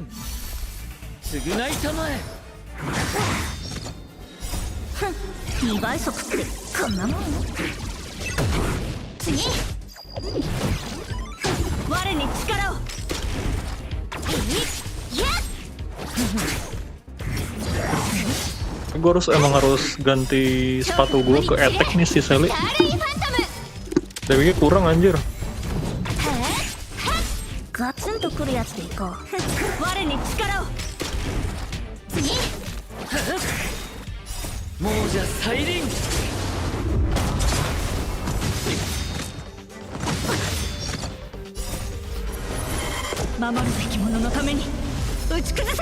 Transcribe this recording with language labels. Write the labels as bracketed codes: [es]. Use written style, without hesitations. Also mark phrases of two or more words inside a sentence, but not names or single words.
[ja] 償いたまえ。 2倍速ってこんなもん。次、我に力を。いやっ [id] Gue emang harus ganti sepatu gue ke attack nih si Sally. Damage-nya kurang anjir. [ja] ガツンと来るやつでいこう。我に力を。次、亡者再臨。守るべき者のために打ち崩せ。